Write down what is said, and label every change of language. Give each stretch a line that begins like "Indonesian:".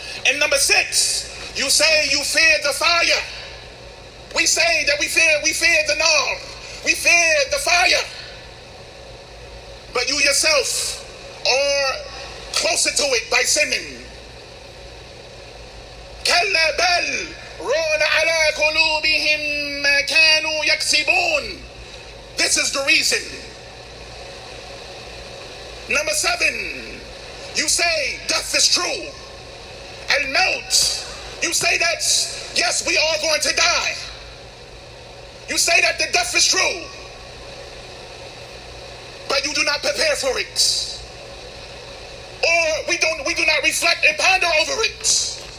English: And number 6, you say you fear the fire. We say that we fear the nar. We fear the fire. But you yourself are closer to it by sinning.
Arabic: كلا بل رون على قلوبهم ما كانوا يكسبون.
English: This is the reason. Number 7, you say death is true. Al-maut, you say that yes, we are going to die. You say that the death is true, but you do not prepare for it, or we do not reflect and ponder over it.